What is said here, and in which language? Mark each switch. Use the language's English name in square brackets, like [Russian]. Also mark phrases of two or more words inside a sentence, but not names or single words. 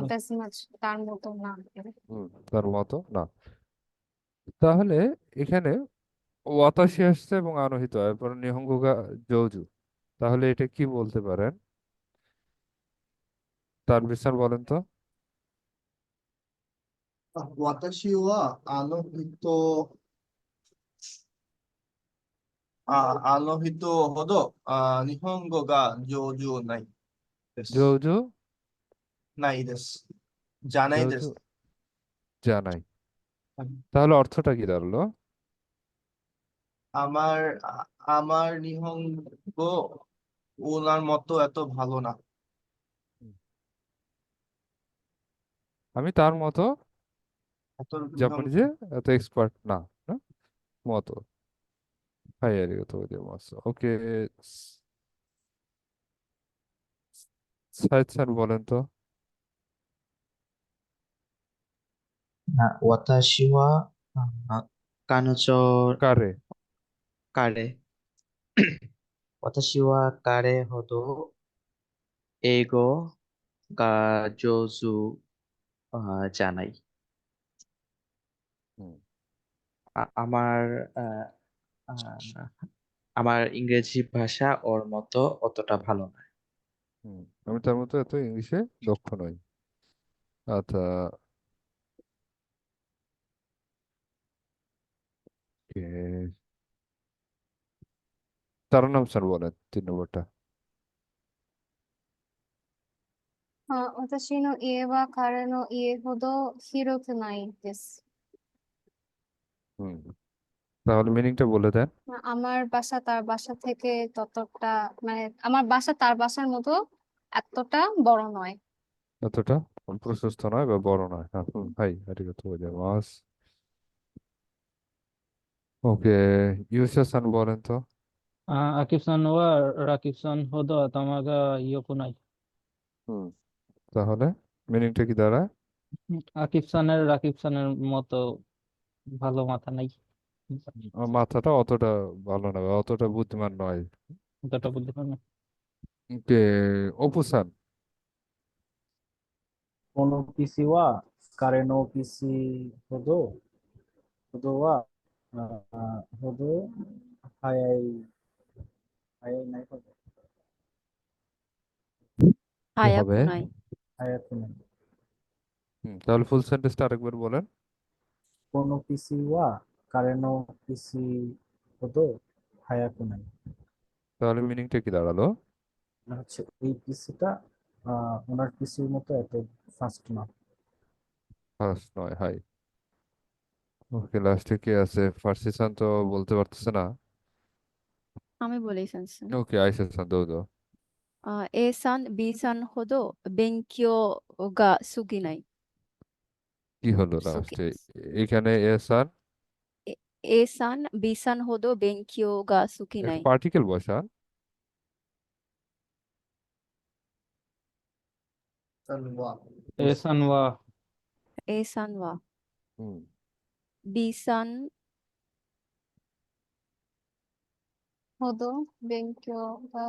[English] as much, [Bangla] তার মতো না। তার মতো না। তাহলে এখানে ওয়াতাশি আসছে এবং আনোহিত, এরপর [Japanese] 日本語上手. [Bangla] তাহলে এটা কি বলতে পারেন? তার বিস্তার বলেন তো। [Japanese] 私はあの人ほど日本語が上手ないです。上手ないです。じゃないで上手す。じゃない. はい [Bangla] তাহলে অর্থটা কি দাঁড়ালো? আমার নিহঙ্গ ওনার মতো এত ভালো না। আমি তার মতো এত জাপানিজে এত এক্সপার্ট না, না মতো। [Japanese] はい ありがとうございます. [Bangla] ওকে, সাইদ স্যার বলেন তো। [Japanese] 私は、彼女、 [Bangla] কারে? [Japanese] 彼、私は彼ほど英語が上手じゃない。 হুম, [Bangla] আমার আহ, আমার ইংরেজি ভাষা ওর মতো অতটা ভালো না। আমি তার মতো এত ইংলিশে দক্ষ নই। আচ্ছা, কে- তার নাম স্যার বলেন 3 নম্বরটা। 私の家は彼の家ほど広くないです。 হুম, তাহলে মিনিংটা বলে দেন। আমার বাসা তার বাসা থেকে ততটা, মানে আমার বাসা তার বাসার মতো এতটা বড় নয়। এতটা প্রশস্ত নয় বা বড় নয়। হ্যাঁ, [Japanese] はい ありがとうございます. [Bangla] ওকে, ইউসা সান বলেন তো। [Japanese] アキさんはラキさんほど頭が良くない。 [Bangla] হুম, তাহলে মিনিংটা কি দাঁড়ায়? আকিব রাকিব খানের মতো ভালো মাথা নাই, আমার মাথাটা অতটা ভালো না বা অতটা বুদ্ধিমান নয়। অতটা বুদ্ধিমান না। ওকে, অপু সান। [Japanese] このピシは彼のピシほどは、ほど早いないほど、 [Bangla] কি হবে? [Japanese] 早くない。早くない。 [Bangla] তাহলে ফুল সেন্টেন্সটা আরেকবার বলেন। [Japanese] このピシは彼のピシほど早くない。 [Bangla] তাহলে মিনিংটা কি দাঁড়ালো? হচ্ছে এই পিসিটা ওনার পিসির মতো এত ফাস্ট না। ফার্স্ট নয়, হাই। ওকে, লাস্টে কে আছে? ফার্সি সান তো বলতে পারতেছে না। আমি বলি সেন্সেন। ওকে, আইসা সান দাও দাও। [Japanese] A さん B さんほど勉強が好きない。 [Bangla] কি হলো [Japanese] 好き。 [Bangla] লাস্টে? এখানে এ সান [Japanese] A さん B さんほど勉強が好きない。 [Bangla] পার্টিকেল বসান। [Japanese] Aさん は A さんは হুম, B さんほど勉強が